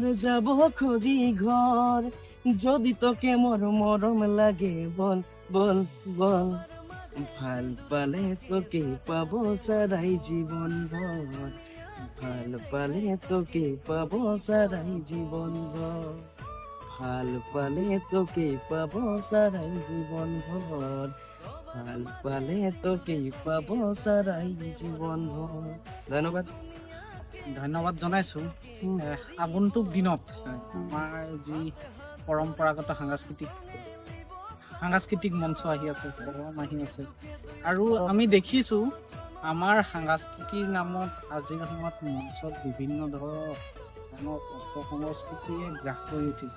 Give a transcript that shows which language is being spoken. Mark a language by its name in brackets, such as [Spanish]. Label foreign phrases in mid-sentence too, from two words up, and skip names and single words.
[Assamese] যাব খোঁজি ঘর, যদি তোকে মোর মরম লাগে বল বল বল, ভাল পালে তোকে পাবো সারাই জীবন ভর, ভাল পালে তোকে পাবো সারাই জীবন ভর, ভাল পালে তোকে পাবো সারাই জীবন ভর, ভাল পালে তোকে পাবো সারাই জীবন ভর। ধন্যবাদ। ধন্যবাদ জনাইছোঁ। আগন্তুক দিনত আমাৰ যি পৰম্পৰাগত সাংস্কৃতিক মঞ্চ আহি আছে, প্ৰগ্ৰাম আহি আছে, আৰু আমি দেখিছোঁ আমাৰ সাংস্কৃতিৰ নামত আজিৰ সময়ত মঞ্চত বিভিন্ন ধৰণৰ অপসংস্কৃতিয়ে গ্ৰাস কৰি উঠিছে।